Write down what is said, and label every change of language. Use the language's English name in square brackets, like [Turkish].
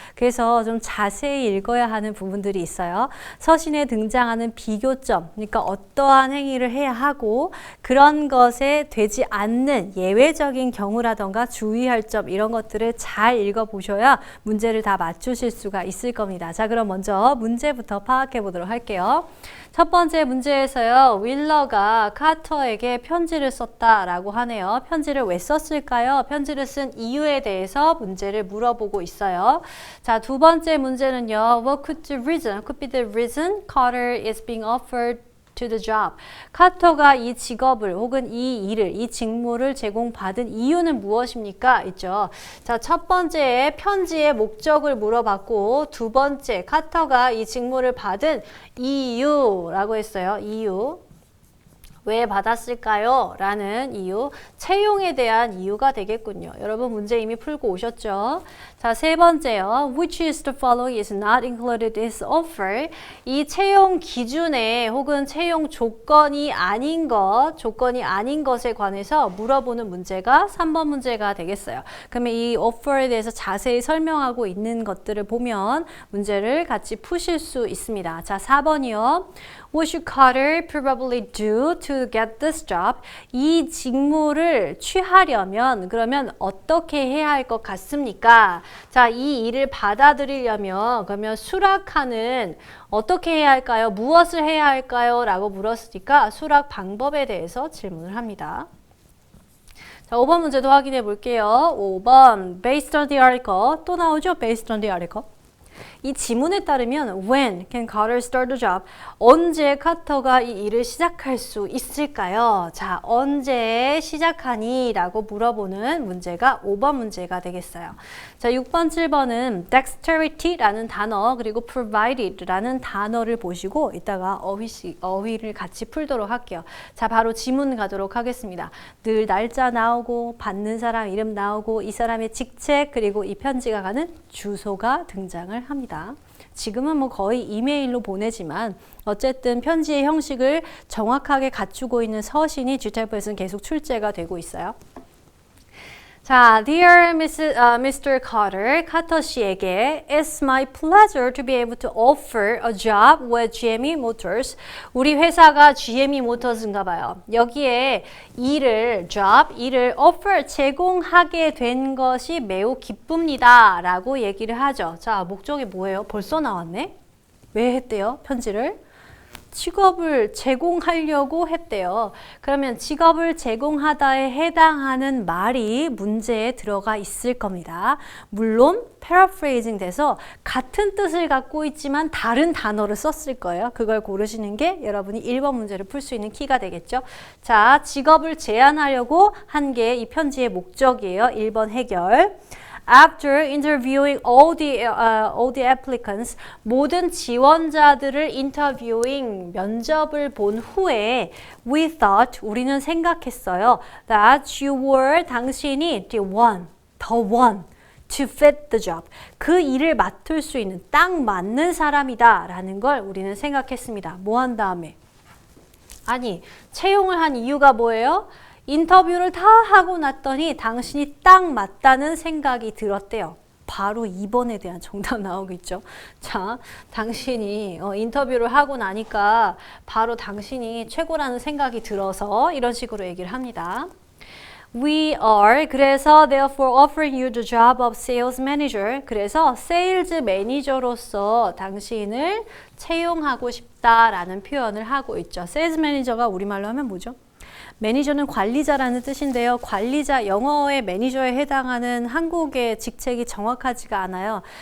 [Korean] 그래서 좀 자세히 읽어야 하는 부분들이 있어요. 서신에 등장하는 비교점, 그러니까 어떠한 행위를 해야 하고 그런 것에 되지 않는 예외적인 경우라던가 주의할 점 이런 것들을 잘 읽어보셔야 문제를 다 맞추실 수가 있을 겁니다. 자, 그럼 먼저 문제부터 파악해 보도록 할게요. 첫 번째 문제에서요. 윌러가 카터에게 편지를 썼다라고 하네요. 편지를 왜 썼을까요? 편지를 쓴 이유에 대해서 문제를 물어보고 있어요. 자, 두 번째 문제는요. [English] What could be the reason Carter is being offered to the job. [Korean] 카터가 이 직업을 혹은 이 일을, 이 직무를 제공받은 이유는 무엇입니까? 있죠. 자, 첫 번째 편지의 목적을 물어봤고 두 번째 카터가 이 직무를 받은 이유라고 했어요. 이유. 왜 받았을까요? 라는 이유, 채용에 대한 이유가 되겠군요. 여러분 문제 이미 풀고 오셨죠? 자, 세 번째요. [English] Which is the following is not included in this offer. [Korean] 이 채용 기준에 혹은 채용 조건이 아닌 것에 관해서 물어보는 문제가 3번 문제가 되겠어요. 그러면 이 offer에 대해서 자세히 설명하고 있는 것들을 보면 문제를 같이 푸실 수 있습니다. 자, 4번이요. [English] What should Carter probably do to get this job? [Korean] 이 직무를 취하려면 그러면 어떻게 해야 할 것 같습니까? 자, 이 일을 받아들이려면 그러면 수락하는 어떻게 해야 할까요? 무엇을 해야 할까요? 라고 물었으니까 수락 방법에 대해서 질문을 합니다. 자, 5번 문제도 확인해 볼게요. 5번 [English] based on the article [Korean] 또 나오죠? based on the article. 이 지문에 따르면 [English] when can Carter start the job? [Korean] 언제 카터가 이 일을 시작할 수 있을까요? 자, 언제 시작하니? 라고 물어보는 문제가 5번 문제가 되겠어요. 자, 6번, 7번은 dexterity라는 단어 그리고 provided라는 단어를 보시고 이따가 어휘를 같이 풀도록 할게요. 자, 바로 지문 가도록 하겠습니다. 늘 날짜 나오고 받는 사람 이름 나오고 이 사람의 직책 그리고 이 편지가 가는 주소가 등장을 합니다. 지금은 뭐 거의 이메일로 보내지만 어쨌든 편지의 형식을 정확하게 갖추고 있는 서신이 GTF에서는 계속 출제가 되고 있어요. [English] 자, Dear Mr. Carter, [Korean] 카터 씨에게 [English] It's my pleasure to be able to offer a job with GME Motors. [Korean] 우리 회사가 GME Motors인가 봐요. 여기에 일을 offer, 제공하게 된 것이 매우 기쁩니다. 라고 얘기를 하죠. 자, 목적이 뭐예요? 벌써 나왔네? 왜 했대요? 편지를? 직업을 제공하려고 했대요. 그러면 직업을 제공하다에 해당하는 말이 문제에 들어가 있을 겁니다. 물론 paraphrasing 돼서 같은 뜻을 갖고 있지만 다른 단어를 썼을 거예요. 그걸 고르시는 게 여러분이 1번 문제를 풀 수 있는 키가 되겠죠. 자, 직업을 제안하려고 한 게 이 편지의 목적이에요. 1번 해결. [English] After interviewing all the applicants, [Korean] 모든 지원자들을 [English] interviewing, [Korean] 면접을 본 후에 [English] we thought, [Korean] 우리는 생각했어요. [English] That you were, [Korean] 당신이 [English] the one to fit the job. [Korean] 그 일을 맡을 수 있는 딱 맞는 사람이다 라는 걸 우리는 생각했습니다. 뭐 한 다음에? 아니, 채용을 한 이유가 뭐예요? 인터뷰를 다 하고 났더니 당신이 딱 맞다는 생각이 들었대요. 바로 2번에 대한 정답 나오고 있죠. 자, 당신이 인터뷰를 하고 나니까 바로 당신이 최고라는 생각이 들어서 이런 식으로 얘기를 합니다. [English] We are, [Korean] 그래서 [English] therefore offering you the job of sales manager. [Korean] 그래서 세일즈 매니저로서 당신을 채용하고 싶다라는 표현을 하고 있죠. 세일즈 매니저가 우리말로 하면 뭐죠? 매니저는 관리자라는 뜻인데요. 관리자, 영어의 매니저에 해당하는 한국의 직책이 정확하지가 않아요.